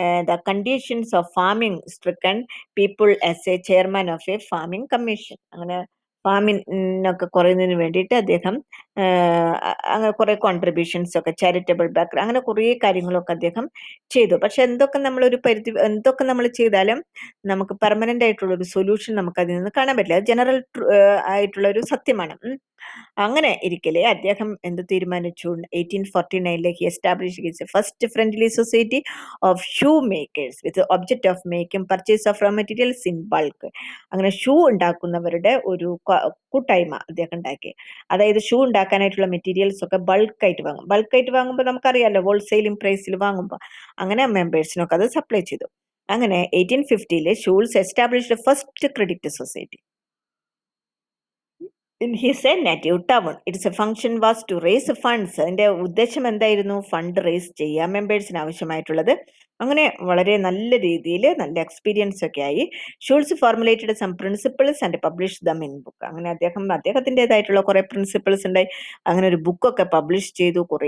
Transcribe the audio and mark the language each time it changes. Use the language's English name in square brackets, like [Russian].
[English] the conditions of farming stricken people as a chairman of a farming commission. [Malayalam] അങ്ങനെ ഫാമിനൊക്കെ കുറയുന്നതിന് വേണ്ടിയിട്ട് അദ്ദേഹം അങ്ങനെ കുറെ കോൺട്രിബ്യൂഷൻസ് ഒക്കെ ചാരിറ്റബിൾ ബാക്ക് അങ്ങനെ കുറേ കാര്യങ്ങളൊക്കെ അദ്ദേഹം ചെയ്തു. പക്ഷെ എന്തൊക്കെ നമ്മൾ ചെയ്താലും നമുക്ക് പെർമനന്റ് ആയിട്ടുള്ള ഒരു സൊല്യൂഷൻ നമുക്ക് അതിൽ നിന്ന് കാണാൻ പറ്റില്ല. അത് ജനറൽ ആയിട്ടുള്ള ഒരു സത്യമാണ്. അങ്ങനെ ഇരിക്കലെ അദ്ദേഹം എന്ത് തീരുമാനിച്ചു? [English] 1849 he establish his first friendly society of shoe makers with object of making purchase of raw materials in bulk. [Malayalam] അങ്ങനെ ഷൂ ഉണ്ടാക്കുന്നവരുടെ ഒരു കൂട്ടായ്മ അദ്ദേഹം ഉണ്ടാക്കി. അതായത് ഷൂ ഉണ്ടാക്കാനായിട്ടുള്ള മെറ്റീരിയൽസ് ഒക്കെ ബൾക്കായിട്ട് വാങ്ങും. ബൾക്കായിട്ട് വാങ്ങുമ്പോൾ നമുക്കറിയാലോ, ഹോൾസെയിലിംഗ് പ്രൈസിൽ വാങ്ങുമ്പോൾ അങ്ങനെ മെമ്പേഴ്സിനൊക്കെ അത് സപ്ലൈ ചെയ്തു. [English] അങ്ങനെ 1850 Schulze established first credit society in his native town. Its function was to raise funds. [Malayalam] അതിന്റെ ഉദ്ദേശം എന്തായിരുന്നു? ഫണ്ട് റേസ് ചെയ്യുക, മെമ്പേഴ്സിന് ആവശ്യമായിട്ടുള്ളത്. അങ്ങനെ വളരെ നല്ല രീതിയിൽ നല്ല എക്സ്പീരിയൻസ് ഒക്കെ ആയി. [English] Schulze formulated some principles and publish them in book. [Malayalam] അങ്ങനെ അദ്ദേഹത്തിൻ്റെതായിട്ടുള്ള കുറെ പ്രിൻസിപ്പിൾസ് ഉണ്ടായി. അങ്ങനെ ഒരു ബുക്കൊക്കെ പബ്ലിഷ് ചെയ്തു.